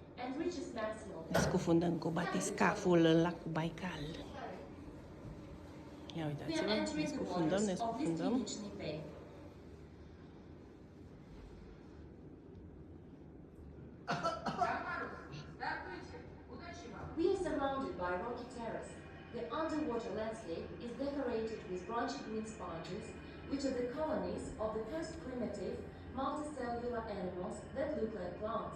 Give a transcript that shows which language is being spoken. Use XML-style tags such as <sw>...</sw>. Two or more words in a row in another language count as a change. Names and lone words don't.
<en>and reaches maximum.</en> <ro>Ne scufundăm cu batiscaful în lacul Baikal. Ia uitați-vă, ne scufundăm, ne scufundăm.</ro> <en>We are surrounded by rocky terrace. The underwater landscape is decorated with branchy green sponges, which are the colonies of the first primitive multicellular animals that look like plants.</en>